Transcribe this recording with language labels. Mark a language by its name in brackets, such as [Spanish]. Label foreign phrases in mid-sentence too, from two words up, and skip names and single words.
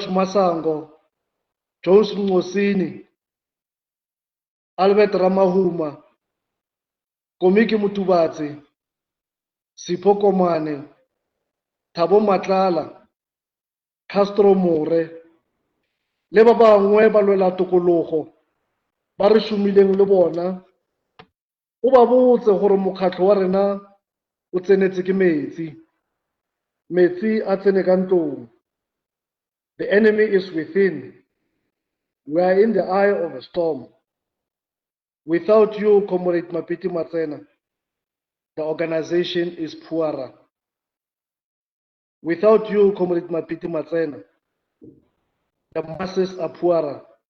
[Northern Sotho] Masango, Jones Ngosini, Albert Ramahuma, Komiki Mutubatsi, Sipho Komane, Thabo Matlala, Castro More, le ba bangwe ba lwela tokologo ba re šomileng le bona. O ba botse gore mokgatlo wa rena o tsenetse ke metsi. Metsi a tsene ka ntlong. [English] The enemy is within. We are in the eye of a storm. Without you, Comrade Mapiti Matsena, the organization is poorer. Without you, Comrade Mapiti Matsena, the masses are poorer.